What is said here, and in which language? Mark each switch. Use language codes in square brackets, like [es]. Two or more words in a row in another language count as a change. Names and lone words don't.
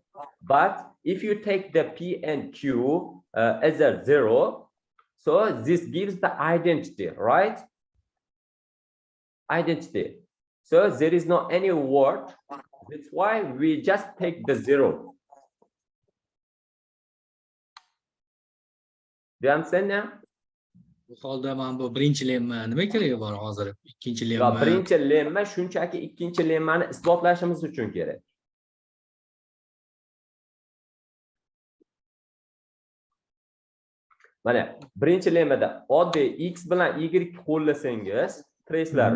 [en] But if you take the P and Q as a 0, so this gives the identity, right? identity. So there is no any word. That's why we just take the 0. Do you understand now? [uz] Bu holda mana bu birinchi lemma nima keragi bor hozir? Ikkinchi Yo, lemma. birinchi lemma shunchaki ikkinchi lemmani isbotlashimiz uchun kerak. Mana birinchi lemmada oddiy x bilan y qo'llasangiz tracelarni.